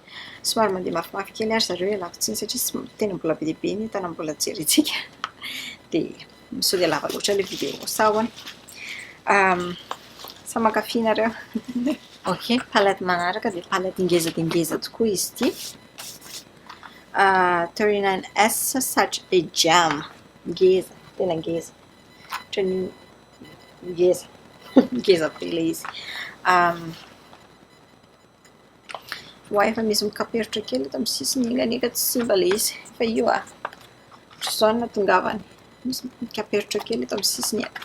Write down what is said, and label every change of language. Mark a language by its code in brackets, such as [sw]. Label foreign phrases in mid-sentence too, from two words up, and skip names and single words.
[mg] Somary mandeha mafimafy kely ary zareo ialakotsiny satria tena mbola be dia be ny entana mbola jerentsika. Dia sao dia lava loatra ilay vidéo sahony. Sa mankafy nareo? Ok, palette manaraka dia palette ngeza dia ngeza tokoa izy ity. [en] 39S such a gem. [mg] Ngeza, tena ngeza. Ohatran'ny ngeza. Ngeza be ilay izy. Efa misy mikaperitra kely eto amin'ny sisiny inganika tsy simba ilay izy. Fa io ohatr'izao no natongavany. Misy mikaperitra kely eto amin'ny sisiny.